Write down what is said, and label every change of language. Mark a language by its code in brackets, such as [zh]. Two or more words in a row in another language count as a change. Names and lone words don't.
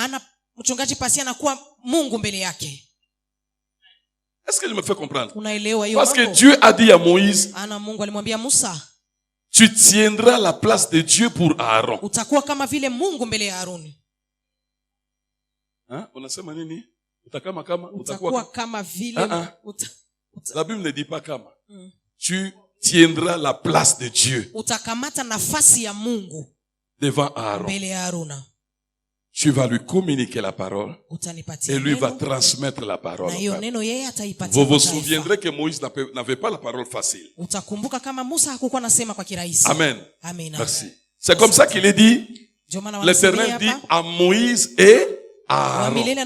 [fr] Est-ce que je me fais comprendre? Parce que Dieu a dit à Moïse, tu tiendras la place de Dieu pour Aaron. Hein? [sw] Unasema nini? Utakama kama? Utakuwa kama vile. [fr] La Bible ne dit pas kama. Tu tiendras la place de Dieu. [sw] Utakamata nafasi ya Mungu [fr] devant Aaron. [sw] Mbele ya Aruna. [fr] Tu vas lui communiquer la parole. Et lui va transmettre la parole. Vous vous souviendrez que Moïse n'avait pas la parole facile. Amen. Merci. C'est comme ça qu'il est dit. L'Éternel dit à Moïse et à Aaron.